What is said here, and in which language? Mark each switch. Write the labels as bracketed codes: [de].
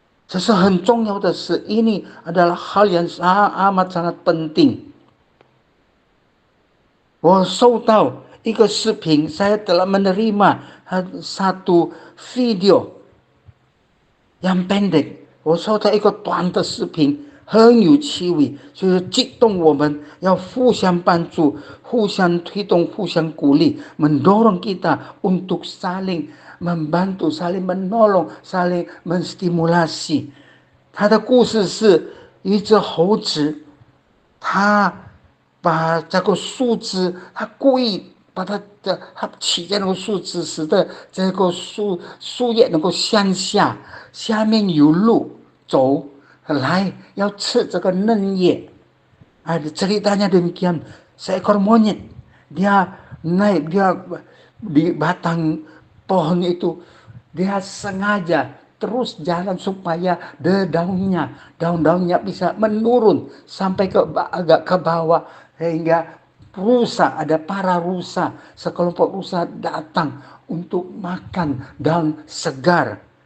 [zh] 这是很重要的事， [id] ini adalah hal yang amat sangat penting. [zh] 我收到一个视频， [id] saya telah menerima satu video yang pendek. [zh] 我收到一个短的视频， 很有趣味， 就是激动我们要互相帮助， 互相推动， 互相鼓励， [id] mendorong kita untuk saling membantu, saling menolong, saling menstimulasi. [zh] 他的故事是一只猴子，他把这个树枝，他故意把它起在那个树枝，使得这个树叶能够向下，下面有路走来，要吃这个嫩叶。 [id] Ceritanya demikian, seekor monyet, dia naik, dia di batang pohon itu, dia sengaja terus jalan supaya daun-daunnya bisa menurun sampai agak ke bawah, sehingga ada para rusa, sekelompok rusa datang untuk makan daun segar.